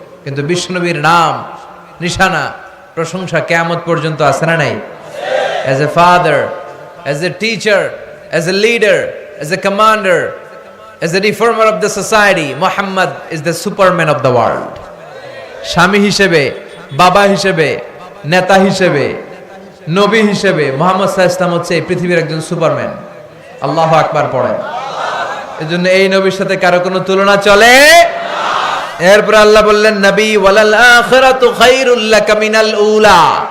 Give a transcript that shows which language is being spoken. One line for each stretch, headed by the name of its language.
Bangla: কিন্তু বিশ্বনবীর নাম, নিশানা, প্রশংসা কিয়ামত পর্যন্ত আছে না নাই?
English: As a father, as a teacher, as a leader, as a commander, as a reformer of the society, Muhammad is the superman of the world.
Bangla: স্বামী হিসেবে, বাবা হিসেবে, নেতা হিসেবে, নবী হিসেবে মুহাম্মদ সাল্লাল্লাহু আলাইহি ওয়াসাল্লাম হচ্ছে এই পৃথিবীর একজন সুপারম্যান। আল্লাহু আকবার পড়েন। এজন্য এই নবীর সাথে কারো কোনো তুলনা চলে না। এরপর আল্লাহ বললেন, নবী
Arabic: ওয়ালাল আখিরাতু খায়রুল লাকা মিনাল উলা।